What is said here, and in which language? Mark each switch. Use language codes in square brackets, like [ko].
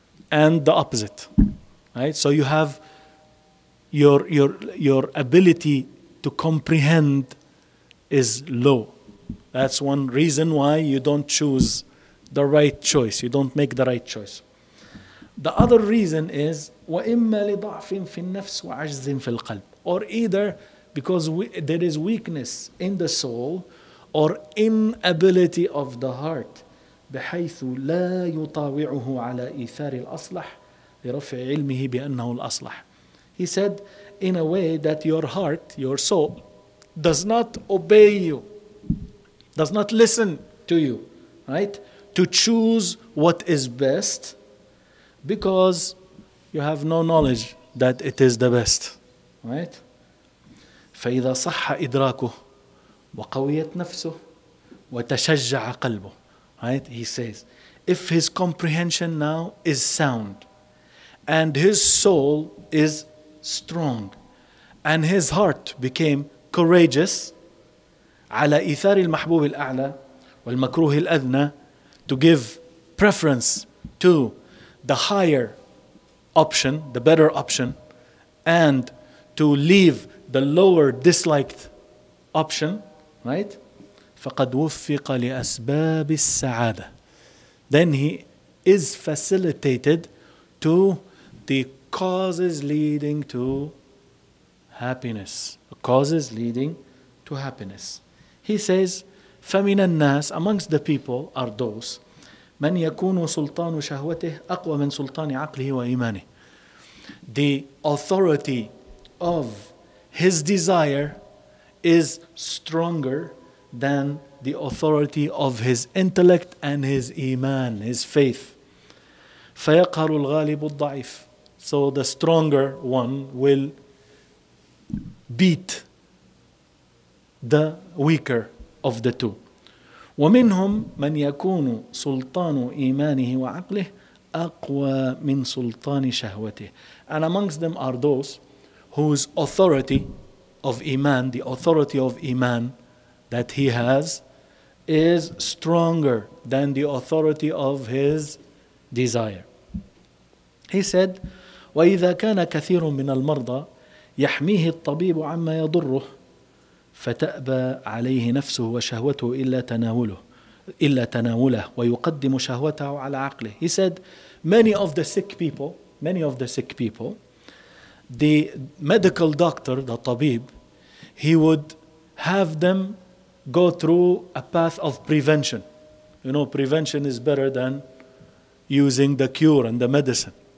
[en] And the opposite, right? So you have your ability to comprehend is low. That's one reason why you don't choose the right choice. You don't make the right choice. The other reason is [ar] وَإِمَّا لِضَعْفٍ فِي النَّفْسِ وَعَجْزٍ فِي الْقَلْبِ. [en] Or either because there is weakness in the soul or inability of the heart [ar] بحيث لا يطاوعه على إيثار الأصلح لرفع علمه بأنه الأصلح. [en] He said, in a way that your heart, your soul, does not obey you, does not listen to you, right? To choose what is best because you have no knowledge that it is the best, right? [ar] فإذا صح إدراكه وقويت نفسه وتشجع قلبه, right? [en] He says, if his comprehension now is sound and his soul is strong and his heart became courageous [ar] على إيثار المحبوب الأعلى والمكروه الأدنى, [en] to give preference to the higher option, the better option, and to leave the lower disliked option, right? [ar] فقد وفق لأسباب السعادة. [en] Then he is facilitated to the causes leading to happiness, causes leading to happiness. He says, [ar] فَمِنَ النَّاسِ [en] amongst the people are those [ar] مَنْ يَكُونُ سُلْطَانُ شَهْوَتِهِ أَقْوَى مِنْ سُلْطَانِ عَقْلِهِ وَإِيمَانِهِ. [en] The authority of his desire is stronger than the authority of his intellect and his iman, his faith. [ar] فَيَقْهَرُ الْغَالِبُ الضَّعِيفُ. [en] So the stronger one will beat the weaker of the two. [ar] ومنهم من يكون سلطان إيمانه وعقله أقوى من سلطان شهوته. [en] And amongst them are those whose authority of Iman, the authority of Iman that he has, is stronger than the authority of his desire. He said, [ar] وإذا كان كثير من المرضى يحميه الطبيب عما يضره فتأبى عليه نفسه وشهوته إلا تناوله ويقدم شهوته على عقله. [en] He said, many of the sick people, the medical doctor, the tabib, he would have them go through a path of prevention. You know, prevention is better than using the cure and the medicine.